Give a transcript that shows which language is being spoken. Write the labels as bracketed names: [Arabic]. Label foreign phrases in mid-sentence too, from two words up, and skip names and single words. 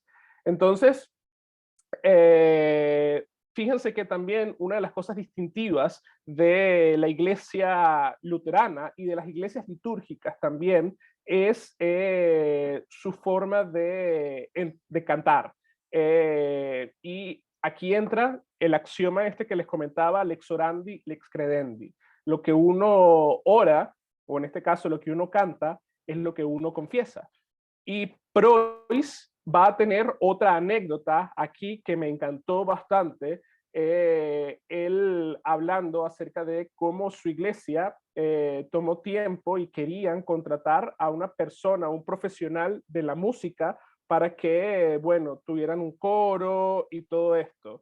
[Spanish] Entonces, fíjense que también una de las cosas distintivas de la iglesia luterana y de las iglesias litúrgicas también es su forma de cantar. Y aquí entra el axioma este que les comentaba, [Latin] lex orandi, lex credendi. [Spanish] Lo que uno ora, o en este caso lo que uno canta, es lo que uno confiesa. Y Preuss va a tener otra anécdota aquí que me encantó bastante, él hablando acerca de cómo su iglesia tomó tiempo y querían contratar a una persona, un profesional de la música, para que, bueno, tuvieran un coro y todo esto.